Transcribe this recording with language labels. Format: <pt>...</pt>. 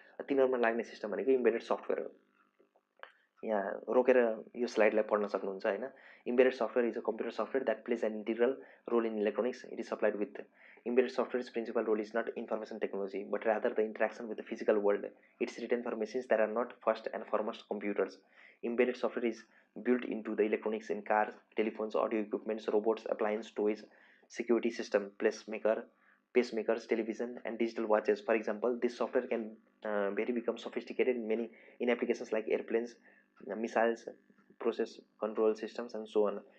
<ne>तिनीहरूमा लाग्ने सिस्टम भनेको इम्बेडेड सफ्टवेयर हो। यहाँ रोकेर यो स्लाइडलाई पढ्न सक्नुहुन्छ होइन।</ne> <en>Embedded software is a computer software that plays an integral role in electronics. It is supplied with embedded software principal role is not information technology but rather the interaction with the physical world. It's written for machines that are not first and foremost computers. Embedded software is built into the electronics in cars, telephones, audio equipments, robots, appliances, toys, security system, pacemakers, television, and digital watches. For example, this software can very become sophisticated in applications like airplanes, missiles, process control systems, and so on.</en>